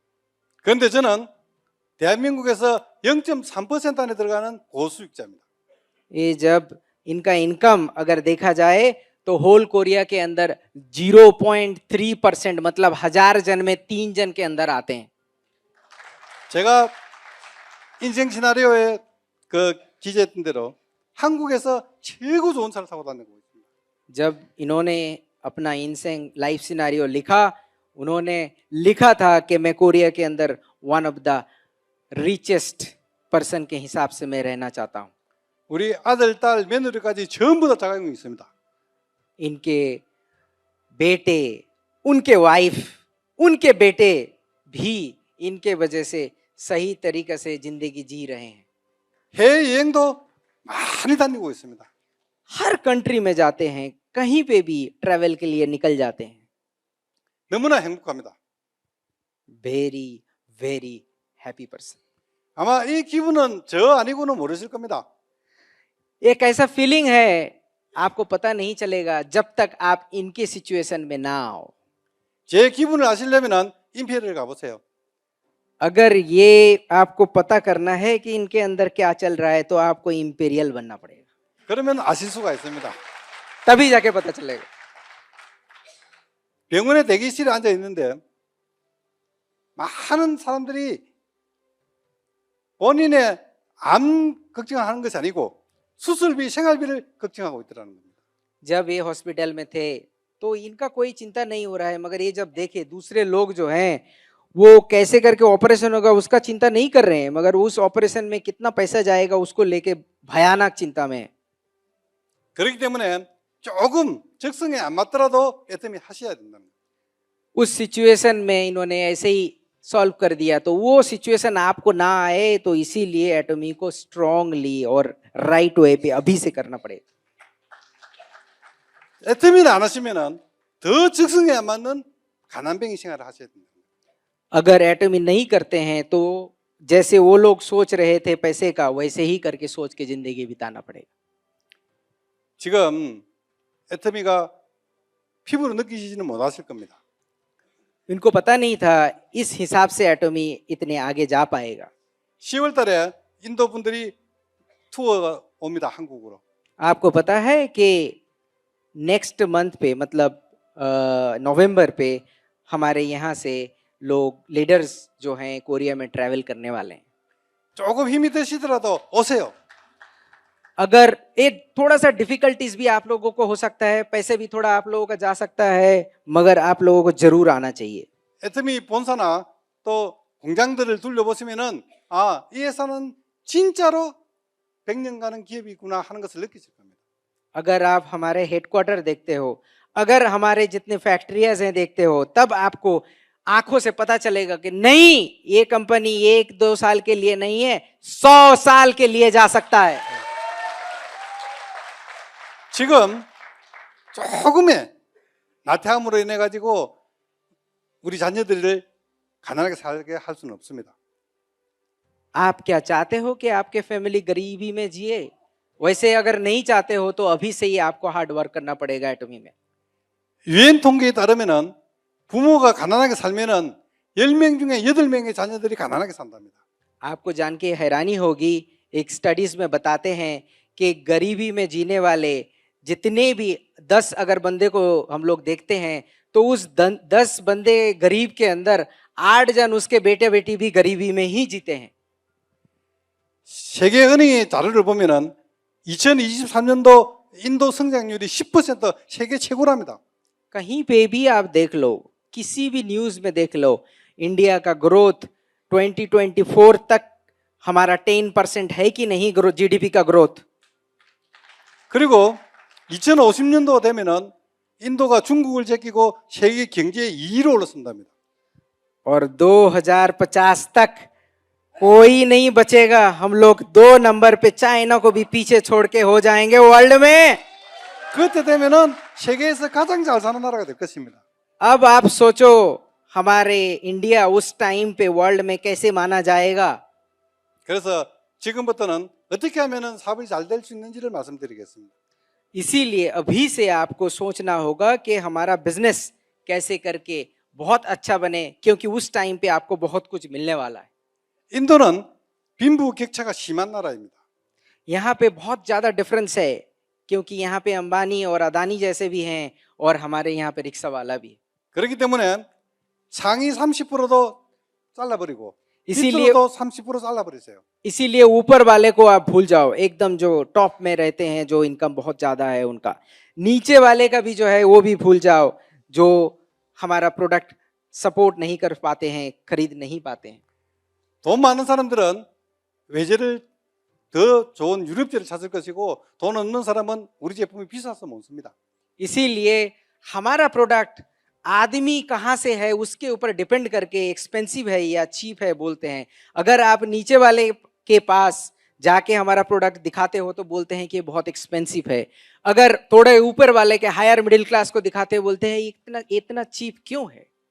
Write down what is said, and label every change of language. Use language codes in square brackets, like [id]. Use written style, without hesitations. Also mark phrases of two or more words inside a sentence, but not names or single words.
[ko] 그런데 저는 대한민국에서 0.3% 안에 들어가는 고수익자입니다. [hi] ये जब इनका इनकम अगर देखा जाए तो होल कोरिया के अंदर 0.3%, मतलब 1000 जन में 3 जन के अंदर आते हैं। [ko] 제가 인생 시나리오에 그 기재했던 대로 한국에서 최고 좋은 차를 타고 다니고 있습니다. [hi] जब इन्होंने अपना इनसेंग [en] life scenario [hi] लिखा, उन्होंने लिखा था कि मैं कोरिया के अंदर [en] one of the richest person [hi] के हिसाब से मैं रहना चाहता हूँ। [ko] 우리 아들, 딸, 며느리까지 전부 다 자격증이 있습니다. [hi] इनके बेटे, उनके वाइफ, उनके बेटे भी इनके वजह से सही तरीके से जिंदगी जी रहे हैं। [ko] 해외 여행도 많이 다니고 있습니다. [hi] हर कंट्री में जाते हैं, कहीं पे भी ट्रैवल के लिए निकल जाते हैं। [ko] 너무나 행복합니다. [en] very very happy person. [ko] 아마 이 기분은 저 아니고는 모르실 겁니다. [hi] एक ऐसा फीलिंग है, आपको पता नहीं चलेगा जब तक आप इनके सिचुएशन में ना आओ। [ko] 제 기분을 아시려면은 임페리얼 가보세요. [hi] अगर ये आपको पता करना है कि इनके अंदर क्या चल रहा है तो आपको इंपेरियल बनना पड़ेगा, [ko] 그러면 아실 수가 있습니다. [hi] तभी जाके पता चलेगा। [ko] 병원에 대기실에 앉아 있는데 많은 사람들이 본인의 암 걱정하는 것이 아니고 수술비, 생활비를 걱정하고 있더라는 겁니다. [hi] जब ये हॉस्पिटल में थे तो इनका कोई चिंता नहीं हो रहा है, मगर ये जब देखे दूसरे लोग जो हैं वो कैसे करके ऑपरेशन होगा उसका चिंता नहीं कर रहे हैं, मगर उस ऑपरेशन में कितना पैसा जाएगा उसको लेके भयानक चिंता में है। [ko] 그렇기 때문에 조금 적성에 안 맞더라도 애터미 하셔야 된다는 거예요. [hi] उस सिचुएशन में इन्होंने ऐसे ही सॉल्व कर दिया, तो वो सिचुएशन आपको ना आए, तो इसीलिए एटॉमी को स्ट्रांगली और [en] right way [hi] पे अभी से करना पड़ेगा। [ko] 애터미를 안 하시면은 더 적성에 안 맞는 가난뱅이 생활을 하셔야 됩니다. [hi] अगर एटॉमी नहीं करते हैं तो जैसे वो लोग सोच रहे थे पैसे का, वैसे ही करके सोच के जिंदगी बिताना पड़ेगा। [ko] 지금 애터미가 피부로 느끼시지는 못하실 겁니다. [hi] इनको पता नहीं था इस हिसाब से एटॉमी इतने आगे जा पाएगा। [ko] 10월 달에 인도 분들이 투어가 옵니다. 한국으로. [hi] आपको पता है कि [en] next month [hi] पे, मतलब नवंबर पे हमारे यहाँ से लोग लीडर्स जो हैं कोरिया में ट्रैवल करने वाले हैं। [ko] 조금 힘이 드시더라도 오세요. [hi] अगर एक थोड़ा सा डिफिकल्टीज भी आप लोगों को हो सकता है, पैसे भी थोड़ा आप लोगों का जा सकता है, मगर आप लोगों को जरूर आना चाहिए। [ko] 애터미 본사나 또 공장들을 둘러보시면은 이 회사는 진짜로 100년 가는 기업이구나 하는 것을 느끼실 겁니다. [hi] अगर आप हमारे हेडक्वार्टर देखते हो, अगर हमारे जितने फैक्ट्रियाज हैं देखते हो, तब आपको आंखों से पता चलेगा कि नहीं, ये कंपनी 1-2 साल के लिए नहीं है, 100 साल के लिए जा सकता है। [ko] 지금 조금의 나태함으로 인해 가지고 우리 자녀들을 가난하게 살게 할 수는 없습니다. [hi] आप क्या चाहते हो कि आपके फैमिली गरीबी में जिए? वैसे अगर नहीं चाहते हो तो अभी से ही आपको [en] hard work [hi] करना पड़ेगा एटमी में। [ko] 유엔 통계에 따르면은 부모가 가난하게 살면은 10명 중에 8명의 자녀들이 가난하게 산답니다. [hi] आपको जान के हैरानी होगी, एक स्टडीज में बताते हैं कि गरीबी में जीने वाले जितने भी 10 अगर बंदे को हम लोग देखते हैं तो उस 10 बंदे गरीब के अंदर 8 जन उसके बेटे बेटी भी गरीबी में ही जीते हैं। [ko] 세계은행의 자료를 보면은 2023년도 인도 성장률이 10% 세계 최고랍니다. [hi] कहीं पे भी आप देख लो, किसी भी न्यूज में देख लो, इंडिया का ग्रोथ 2024 तक हमारा 10% है कि नहीं, [en] growth GDP [hi] का ग्रोथ। [ko] 그리고 2050년도 되면은 인도가 중국을 제끼고 세계 경제 2위로 올라선답니다. [hi] और 2050 तक कोई नहीं बचेगा, हम लोग 2 नंबर पे चाइना को भी पीछे छोड़ के हो जाएंगे वर्ल्ड में। [ko] 그때 되면은 세계에서 가장 잘 사는 나라가 될 것입니다. [hi] अब आप सोचो हमारे इंडिया उस टाइम पे वर्ल्ड में कैसे माना जाएगा। [ko] 그래서 지금부터는 어떻게 하면은 사업이 잘 될 수 있는지를 말씀드리겠습니다. [hi] इसीलिए अभी से आपको सोचना होगा कि हमारा बिजनेस कैसे करके बहुत अच्छा बने, क्योंकि उस टाइम पे आपको बहुत कुछ मिलने वाला है। [ko] 인도는 빈부격차가 심한 나라입니다. [hi] यहाँ पे बहुत ज्यादा डिफरेंस है, क्योंकि यहाँ पे अंबानी और अदानी जैसे भी हैं और हमारे यहाँ पे रिक्शा वाला भी है। [ko] 그렇기 때문에 상위 30%도 잘라버리고 [hi] 이실리에- [ko] 밑으로도 30% 잘라버리세요. [hi] इसीलिए ऊपर वाले को आप भूल जाओ, एकदम जो टॉप में रहते हैं, जो इनकम बहुत ज्यादा है उनका। नीचे वाले का भी जो है वो भी भूल जाओ, जो हमारा प्रोडक्ट सपोर्ट नहीं कर पाते हैं, खरीद नहीं पाते हैं। [ko] 돈 많은 사람들은 외제를 더 좋은 유럽제를 찾을 것이고 돈 없는 사람은 우리 제품이 비싸서 못 씁니다. [hi] इसीलिए हमारा प्रोडक्ट आदमी कहाँ से है उसके ऊपर डिपेंड करके एक्सपेंसिव है या चीप है बोलते हैं। अगर आप नीचे वाले के पास जाके हमारा प्रोडक्ट दिखाते हो तो बोलते हैं कि ये बहुत एक्सपेंसिव है। अगर थोड़े ऊपर वाले के [en] higher middle class [hi] को दिखाते हो बोलते हैं इतना इतना चीप क्यों है।